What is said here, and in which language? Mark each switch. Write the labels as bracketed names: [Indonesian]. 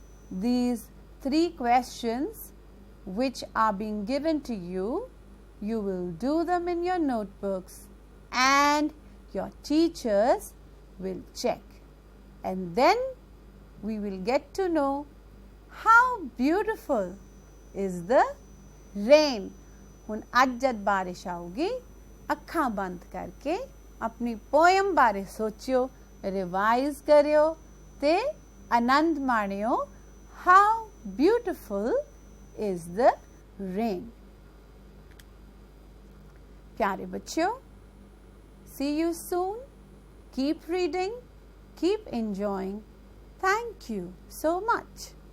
[English] These 3 questions which are being given to you, you will do them in your notebooks and your teachers will check. And then we will get to know how beautiful is the rain. [Punjabi] ਹੁਣ ਅੱਜ ਜਦ ਬਾਰਿਸ਼ ਆਊਗੀ, ਅੱਖਾਂ ਬੰਦ ਕਰਕੇ ਆਪਣੀ poem ਬਾਰੇ ਸੋਚਿਓ, ਰਿਵਾਈਜ਼ ਕਰਿਓ ਤੇ ਆਨੰਦ ਮਾਣਿਓ। [English] How beautiful is the rain. [Hindi] प्यारे बच्चों, [English] see you soon. Keep reading, keep enjoying. Thank you so much.